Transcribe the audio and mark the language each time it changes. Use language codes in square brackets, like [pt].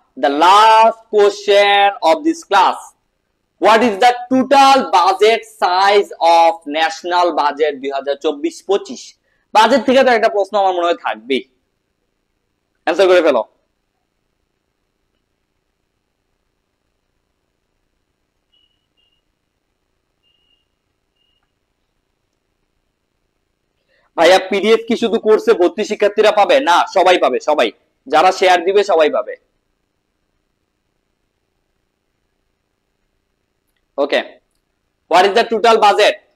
[en] The last question of this class, what is the total budget size of national budget 2024-25? [bn] Budget থেকে তো একটা প্রশ্ন আমার মনে হয় থাকবেই, অ্যানসার করে ফেলো। ভাইয়া পিডিএফ কি শুধু কোর্সে ভর্তি শিক্ষার্থীরা পাবে? না, সবাই পাবে, সবাই, যারা শেয়ার দিবে সবাই পাবে। [en] Okay, what is the total budget?